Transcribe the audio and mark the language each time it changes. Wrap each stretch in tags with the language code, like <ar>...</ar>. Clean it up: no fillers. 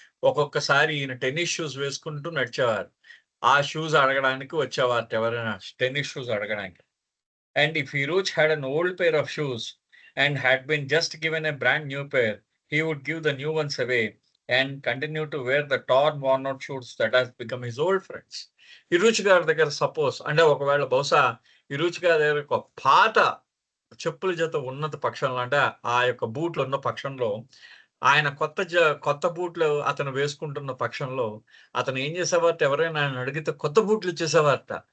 <te>ఒక్కొక్కసారి ఈయన tennis shoes వేసుకుంటూ నడిచేవారు. ఆ షూస్ అడగడానికి వచ్చేవారు ఎవరైనా టెన్నిస్ షూస్ అడగడానికి.</te> <en>And if Iruj had an old pair of shoes and had been just given a brand new pair, he would give the new ones away and continue to wear the torn worn out shoes that has become his old friends.</en> <te>Iruj గారి దగ్గర suppose అంటే ఒకవేళ బహుశా ఇరుచ్ గారి దగ్గర ఒక పాత చెప్పుల జత ఉన్నత పక్షంలో, అంటే ఆ యొక్క బూట్లు ఉన్న పక్షంలో, ఆయన కొత్త బూట్లు అతను వేసుకుంటున్న పక్షంలో అతను ఏం చేసేవారట, ఎవరైనా ఆయన అడిగితే కొత్త బూట్లు ఇచ్చేసేవారట.</te>